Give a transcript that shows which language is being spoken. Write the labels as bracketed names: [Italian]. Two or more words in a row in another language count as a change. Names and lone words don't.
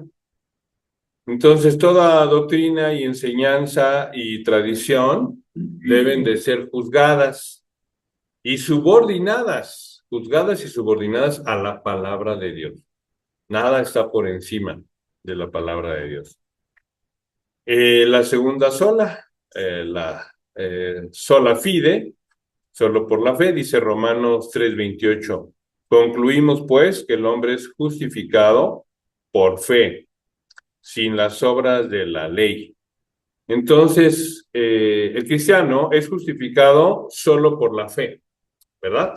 [Spanish] Entonces, toda doctrina y enseñanza y tradición deben de ser juzgadas y subordinadas, juzgadas y subordinadas a la palabra de Dios. Nada está por encima de la palabra de Dios. La segunda sola, [Latin] sola fide, [Spanish] solo por la fe, dice Romanos 3:28. Concluimos pues que el hombre es justificado por fe, sin las obras de la ley. Entonces, el cristiano es justificado solo por la fe, ¿verdad?